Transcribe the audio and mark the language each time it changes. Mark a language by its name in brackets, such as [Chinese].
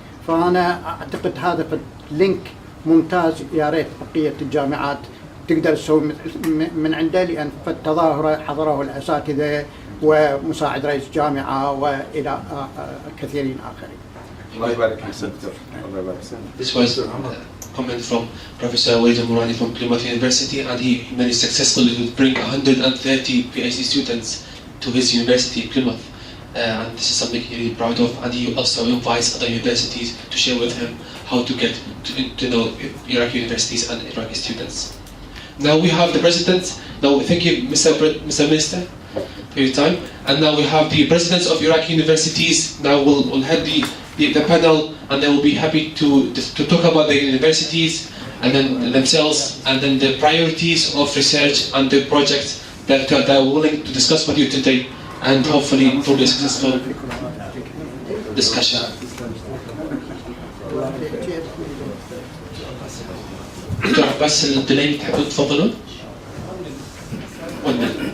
[Arabic] فأنا أعتقد هذا لينك ممتاز، يا ريت بقية الجامعات تقدر تسوي من عنده، لأن في التظاهرة حضره الأساتذة ومساعد رئيس جامعة وإلى كثيرين آخرين. [English] This was a comment from Professor Walid Al-Murani from Plymouth University, and he managed successfully to bring 130 PhD students to his university, Plymouth. And this is something he's really proud of, and he also invites other universities to share with him how to get to know Iraqi universities and Iraqi students. Now we have the president. Now thank you, Mr. Minister, for your time. And now we have the presidents of Iraqi universities. Now we'll head the panel, and they will be happy to talk about the universities and then themselves, and then the priorities of research and the projects that are willing to discuss with you today, and hopefully it will be a successful discussion. [Arabic] دكتور عباس الدليمي تحبوا تفضلون؟ ولا